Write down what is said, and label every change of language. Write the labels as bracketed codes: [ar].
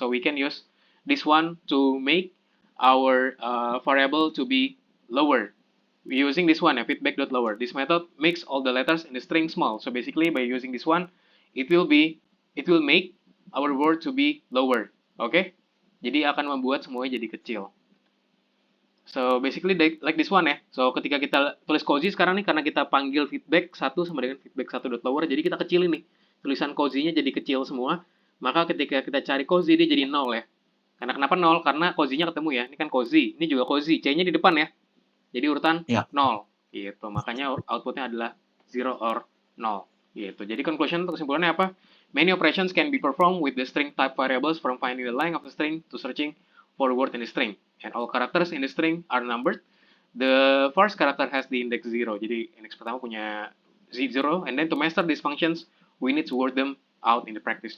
[en] So we can use this one to make our variable to be lower. Using this one, feedback.lower. This method makes all the letters in the string small. So basically by using this one, it will make our word to be lower. Okay? [id] Jadi akan membuat semuanya jadi kecil. [en] So basically like this one [id] ya. So ketika kita tulis cozy sekarang nih, karena kita panggil feedback 1 sama dengan feedback 1.lower, jadi kita kecilin nih. Tulisan cozy-nya jadi kecil semua. Maka ketika kita cari cozy, dia jadi 0 ya. Karena kenapa 0? Karena cozy-nya ketemu ya. Ini kan cozy, ini juga cozy. C-nya di depan ya. Jadi urutan 0. Gitu. Makanya outputnya adalah 0 or 0. Gitu. Jadi conclusion untuk kesimpulannya apa? [en] Many operations can be performed with the string type variables from finding the length of the string to searching for the word in the string. And all characters in the string are numbered. The first character has the index 0. [id] Jadi index pertama punya z0. [en] And then to master these functions, we need to word them out in the practice.